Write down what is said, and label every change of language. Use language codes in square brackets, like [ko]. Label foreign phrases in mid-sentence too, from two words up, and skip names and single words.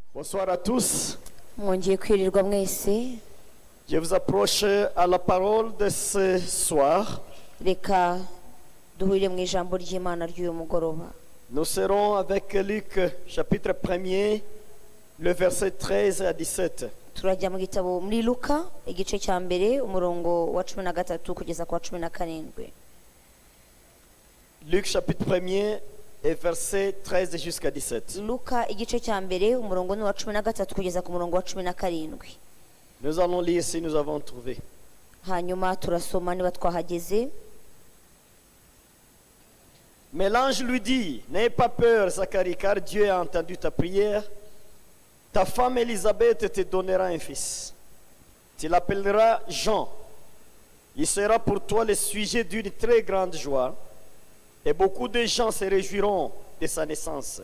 [fr] Bonsoir à tous. [rw] mwongeye kwirirwa mwese. [fr] Je vous approche à la parole de ce soir. [rw] Reka duhurire mu ijambo ry'Imana ry'uyu mugoroba. [fr] Nous serons avec Luc chapitre 1er, le verset 13 à 17. [rw] Turajya mu gitabo muri Luka igice cya mbere umurongo wa 13 kugeza ku wa 17. [fr] Luc chapitre 1er et verset 13 jusqu'à 17. [rw] Luka igice cya mbere umurongo ni wa 13 kugeza ku murongo wa 17. [fr] Nous allons lire si nous avons trouvé. [rw] Hanyuma turasoma niba twahageze. [fr] Mais l'ange lui dit: n'aie pas peur, Zacharie, car Dieu a entendu ta prière. Ta femme Élisabeth te donnera un fils. Tu l'appelleras Jean. Il sera pour toi le sujet d'une très grande joie, et beaucoup de gens se réjouiront de sa naissance.